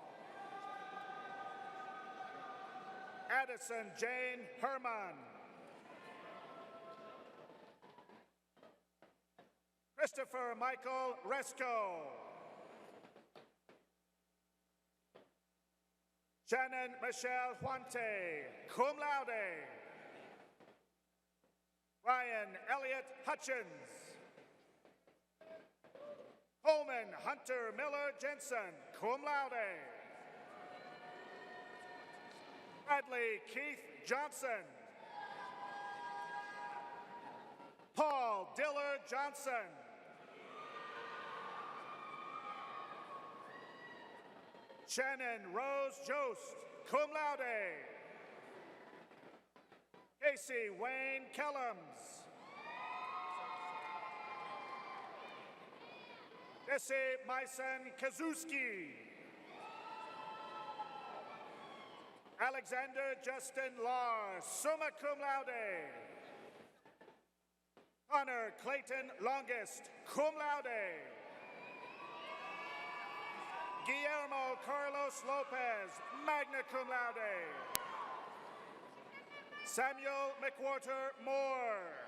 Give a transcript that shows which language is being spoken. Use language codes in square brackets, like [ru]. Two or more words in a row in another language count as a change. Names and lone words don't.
[en] Addison Jane Herman. Christopher Michael Resco. Shannon Michelle Huante, [la] cum laude. [en] Ryan Elliott Hutchins. Coleman Hunter Miller Jensen, [la] cum laude. [en] Bradley Keith Johnson. Paul Diller Johnson. Shannon Rose Jost, [la] cum laude. [en] Casey Wayne Kellums. Jesse Myson Kazuski. Alexander Justin Lars, [la] summa cum laude. [en] Connor Clayton Longest, [la] cum laude. [en] Guillermo Carlos Lopez, [la] magna cum laude. [en] Samuel McWhorter Moore.